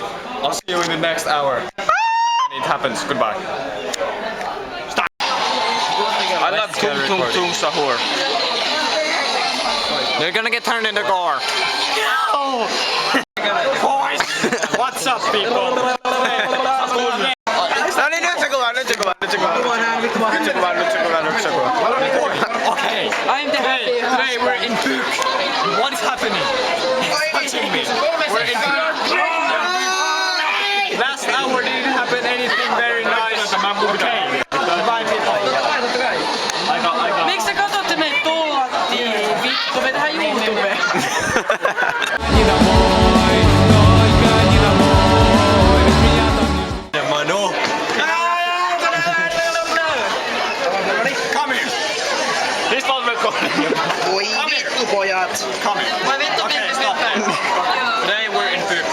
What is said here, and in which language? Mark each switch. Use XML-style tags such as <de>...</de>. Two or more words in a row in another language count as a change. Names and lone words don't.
<en>I'll see you in the next hour. When it happens, goodbye. Stop. I love tung sahur. You're gonna get turned into gore. No! Boys! What's up, people?</en> <fi>No niin, nyt se kuvaa.</fi> <en>Okay. I'm the happy Today we're in Buk. What is happening? It's touching me. We're in Buk. Last hour didn't happen anything very nice. Okay. Goodbye people.</en> <fi>Miksi sä katsotte meitä tuotiin? Vittu, me tehdään YouTubeen.</fi> <en>Come here. This one's recording.</en> <fi>Voi vittu pojat!</fi> <en>Come here.</en> <fi>Voi vittu,</fi> <en>Okay,</en> <fi>vittu,</fi> <en>stop.</en> <fi>vittu. Today we're in Buk.</fi>